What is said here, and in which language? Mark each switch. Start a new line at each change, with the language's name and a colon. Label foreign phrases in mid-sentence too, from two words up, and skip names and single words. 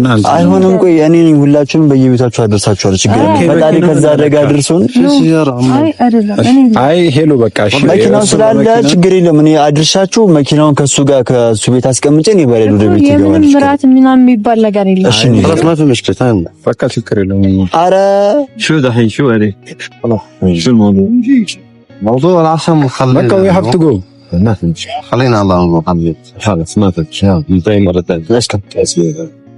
Amharic: አይሆንም ቆይ እኔ ነኝ ሁላችሁም በየቤታችሁ አደርሳችኋለሁ ችግር የለም ፈጣሪ ከዛ አደጋ አድርሶን አይ ሄሎ በቃ እሺ መኪናው ስላለ ችግር የለም እኔ አድርሻችሁ መኪናውን ከሱ ጋር ከሱ ቤት አስቀምጬ እኔ በሌላ ወደ ቤት ይገባል ምንም ምራት ምናምን የሚባል ነገር የለም እሺ
Arabic: خلاص ما في مشكله
Amharic: በቃ ችግር የለም ኧረ
Arabic: شو دحين شو عليه خلاص شو الموضوع موضوع العصم خلينا
English: بقى we have to go
Arabic: ما في مشكله خلينا الله نروح خلاص ما في مشكله انتهي مره ثانيه ليش كنت